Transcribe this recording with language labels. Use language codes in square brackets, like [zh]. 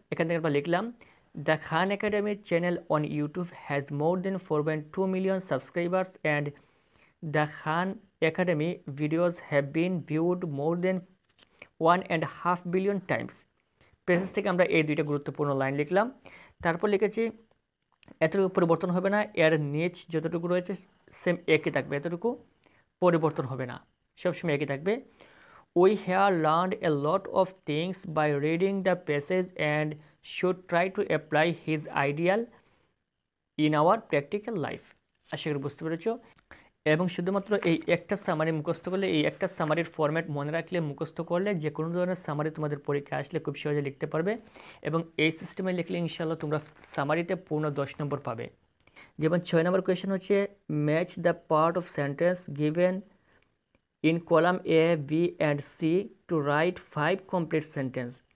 [bn] এখান থেকে আমরা লিখলাম [en] The Khan Academy channel on YouTube has more than 4.2 million subscribers and the Khan Academy videos have been viewed more than 1.5 billion times. [bn] Passage থেকে আমরা এই দুইটা গুরুত্বপূর্ণ লাইন লিখলাম। তারপর লিখেছি এতটুকু পরিবর্তন হবে না, এর নিচ যতটুকু রয়েছে সেম একই থাকবে, এতটুকু পরিবর্তন হবে না, সবসময় একই থাকবে। [en] We have learned a lot of things by reading the passage and should try to apply his ideal in our practical life। [bn] আশা করি বুঝতে পেরেছো। এবং শুধুমাত্র এই একটা সামারি মুখস্থ করলে, এই একটা সামারির ফরম্যাট মনে রাখলে, মুখস্থ করলে যে কোনো ধরনের সামারি তোমাদের পরীক্ষায় আসলে খুব সহজে লিখতে পারবে। এবং এই সিস্টেমে লিখলে ইনশাআল্লাহ তোমরা সামারিতে পূর্ণ 10 নম্বর পাবে। যেমন 6 নম্বর কোয়েশ্চেন হচ্ছে [en] Match the part of sentence given in column A, B and C to write 5 complete sentence।